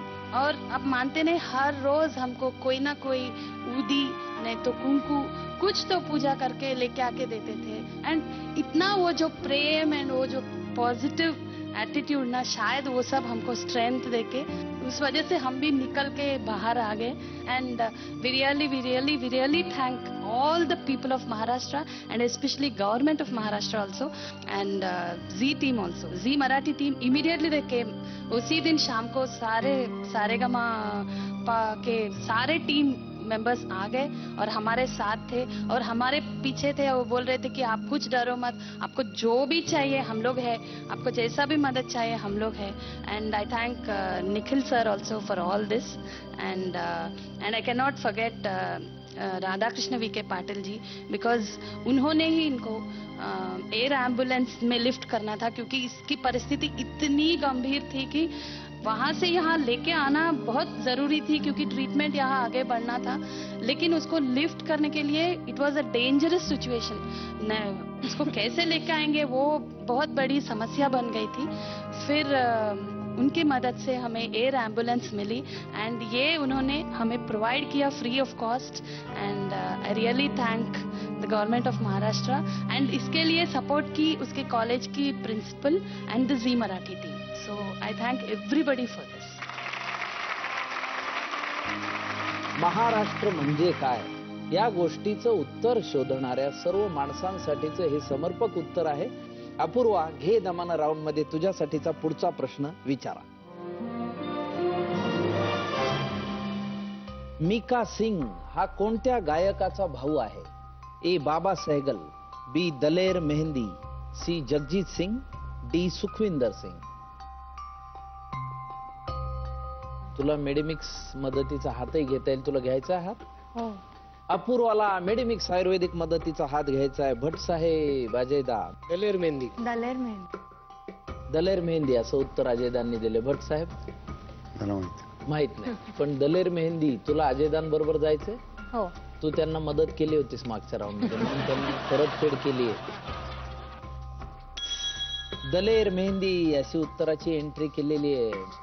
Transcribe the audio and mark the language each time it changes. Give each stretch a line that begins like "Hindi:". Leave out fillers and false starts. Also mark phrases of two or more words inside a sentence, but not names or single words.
Hindi: और आप मानते नहीं, हर रोज हमको कोई ना कोई ऊदी नहीं तो कुंकू कुछ तो पूजा करके लेके आके देते थे. एंड इतना वो जो प्रेम एंड वो जो
English: positive attitude
Hindi: ना, शायद वो सब हमको स्ट्रेंथ देके, उस वजह से हम भी निकल के बाहर आ गए.
English: And we really thank all the people of Maharashtra and especially government of Maharashtra also and Z team also, Z Marathi team. Immediately they came.
Hindi: उसी दिन शाम को सारेगामा के सारे
English: team members
Hindi: आ गए और हमारे साथ थे और हमारे पीछे थे. वो बोल रहे थे कि आप कुछ डरो मत, आपको जो भी चाहिए हम लोग है, आपको जैसा भी मदद चाहिए हम लोग है.
English: And I thank Nikhil sir also for all this. And I cannot forget
Hindi: राधा कृष्ण VK पाटिल जी, बिकॉज उन्होंने ही इनको
English: air ambulance
Hindi: में लिफ्ट करना था, क्योंकि इसकी परिस्थिति इतनी गंभीर थी कि वहां से यहाँ लेके आना बहुत जरूरी थी, क्योंकि ट्रीटमेंट यहाँ आगे बढ़ना था. लेकिन उसको लिफ्ट करने के लिए
English: it was a dangerous situation.
Hindi: उसको कैसे लेके आएंगे वो बहुत बड़ी समस्या बन गई थी. फिर उनकी मदद से हमें
English: air ambulance
Hindi: मिली एंड ये उन्होंने हमें प्रोवाइड किया
English: free of cost. And I really thank the government of Maharashtra.
Hindi: एंड इसके लिए सपोर्ट की उसके कॉलेज की प्रिंसिपल
English: and the Zee Marathi team. So I thank everybody for this.
Marathi: महाराष्ट्र म्हणजे काय, या गोष्टीचं उत्तर शोधणाऱ्या सर्व माणसांसाठीचं हे समर्पक उत्तर आहे. अपूर्वा, घे दमाना राऊंड मध्ये तुझ्यासाठीचा पुढचा प्रश्न विचारा. मिका सिंग हा कोणत्या गायकाचा भाऊ आहे? A. बाबा सहगल, बी दलेर मेहंदी, सी जगजीत सिंग, डी सुखविंदर सिंग. तुला मेडिमिक्स मदतीचा हातही घेता येईल, तुला घ्यायचा आहे हात? हो. अपूर्वाला मेडिमिक्स आयुर्वेदिक मदतीचा हात घ्यायचा आहे. भट साहेब, अजयदा. दलेर मेहंदी. दलेर मेहंदी. दलेर मेहंदी असं उत्तर अजयदांनी दिले. भट साहेब मला माहिती. माहित नाही, पण दलेर मेहंदी तुला अजयदान बरोबर जायचंय. हो. तू त्यांना मदत केली होतीस मागच्या राऊंड मध्ये, म्हणून त्यांनी परतफेड केली आहे. दलेर मेहंदी अशी उत्तराची एंट्री केलेली आहे.